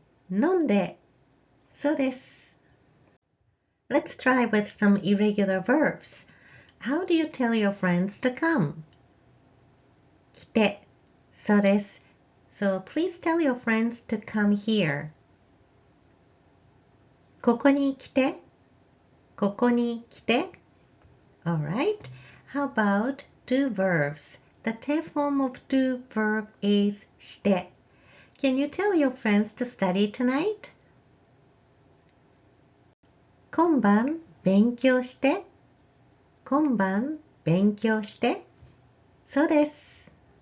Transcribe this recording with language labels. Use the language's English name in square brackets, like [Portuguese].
[Japanese] 飲んで, そうです. [English] Let's try with some irregular verbs. How do you tell your friends to come? [Japanese] 来て, そうです. [English] So please tell your friends to come here. [Japanese] ここに来て, ここに来て. [English] Alright, how about do verbs? The TEFOM of do verb is して. Can you tell your friends to study tonight? [Japanese] 今晩勉強して。今晩勉強して。そうです。